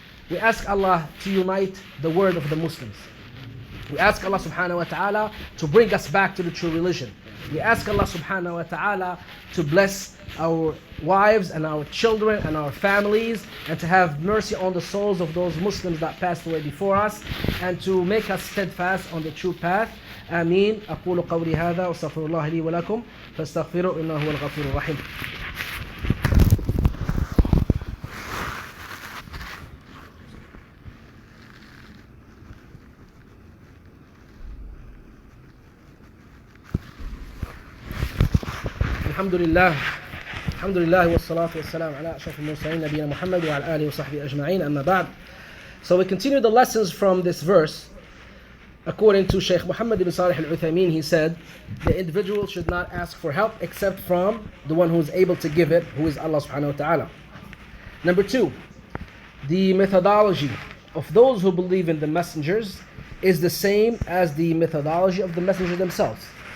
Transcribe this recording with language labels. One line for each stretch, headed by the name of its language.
English: We ask Allah to unite the word of the Muslims. We ask Allah subhanahu wa ta'ala to bring us back to the true religion. We ask Allah subhanahu wa ta'ala to bless our wives and our children and our families, and to have mercy on the souls of those Muslims that passed away before us, and to make us steadfast on the true path. Ameen.
Arabic: أقول قولي هذا وأستغفر الله لي ولكم فاستغفروا إنه هو الغفور الرحيم. الحمد لله والصلاة والسلام على أشرف المرسلين نبينا محمد وعلى آله وصحبه أجمعين أما بعد.
English: So we continue the lessons from this verse. According to Shaykh Muhammad ibn Salih al-Uthaymin, he said, the individual should not ask for help except from the one who is able to give it, who is Allah subhanahu wa ta'ala. Number two, the methodology of those who believe in the messengers is the same as the methodology of the messengers themselves.